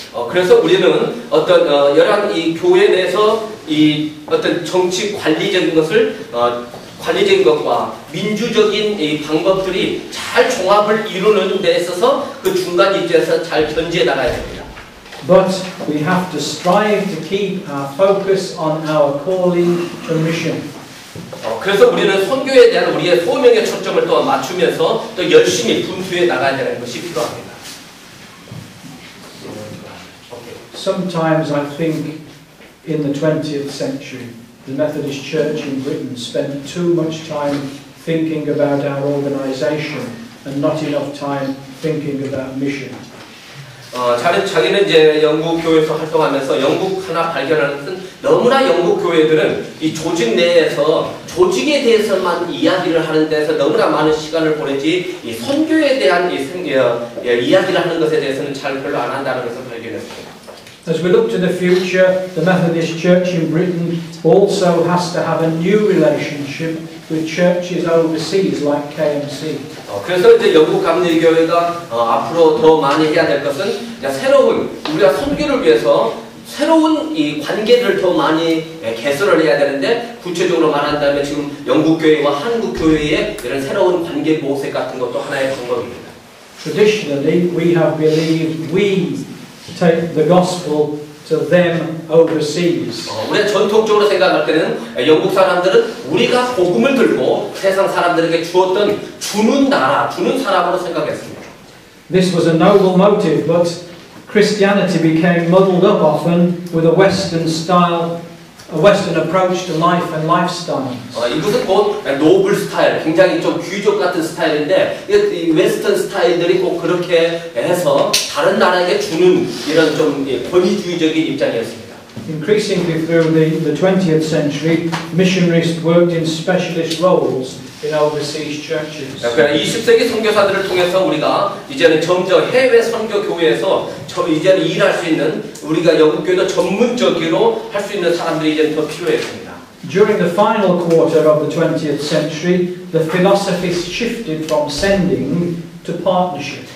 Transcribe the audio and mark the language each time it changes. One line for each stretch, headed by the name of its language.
Korean: 그래서 우리는 어떤 여러 이 교회 내에서 이 어떤 정치 관리적인 것을 관리적인 것과 민주적인 이 방법들이 잘 종합을 이루는 데 있어서 그 중간 입장에서 잘 견지해 나가야 됩니다.
English: But we have to strive to keep our focus on our calling and mission.
Korean: 그래서 우리는 선교에 대한 우리의 소명의 초점을 또 맞추면서 또 열심히 분투해 나가야 되는 것이 필요합니다.
English: Sometimes I think in the 20th century the Methodist Church in Britain spent too much time thinking about our organisation and not enough time thinking about mission.
Korean: 자기는 이제 영국 교회에서 활동하면서 영국 하나 발견하는 것은 너무나 영국 교회들은 이 조직 내에서 조직에 대해서만 이야기를 하는 데서 너무나 많은 시간을 보내지 이 선교에 대한 이야기를 하는 것에 대해서는 잘 별로 안 한다는 것을 발견했습니다.
English: As we look to the future, the Methodist Church in Britain also has to have a new relationship with churches overseas like KMC.
Korean: 그래서 이제 영국 감리교회가 앞으로 더 많이 해야 될 것은 새로운 우리가 선교를 위해서 새로운 이 관계들을 더 많이 개설을 해야 되는데 구체적으로 말한다면 지금 영국 교회와 한국 교회의 이런 새로운 관계 모색 같은 것도 하나의 방법입니다.
English: Traditionally, we have believed we take the gospel to them overseas.
Korean: 우리가 전통적으로 생각할 때는 영국 사람들은 우리가 복음을 들고 세상 사람들에게 주었던 주는 나라, 주는 사람으로 생각했습니다.
English: This was a noble motive, but Christianity became muddled up often with a Western style, a Western approach to life and lifestyle.
Korean: 이것은 곧 노블 스타일, 굉장히 좀 귀족 같은 스타일인데 이 웨스턴 스타일들이 꼭 그렇게 해서 다른 나라에게 주는 이런 좀 권위주의적인 입장이었습니다.
English: Increasingly through the 20th century, missionaries worked in specialist roles in overseas churches.
Korean: 그러니까 20세기 선교사들을 통해서 우리가 이제는 점점 해외 선교 교회에서 이제는 일할 수 있는 우리가 영국 교회도 전문적으로 할 수 있는 사람들이 이제는 더 필요했습니다.
English: During the final quarter of the 20th century, the philosophies shifted from sending to partnership.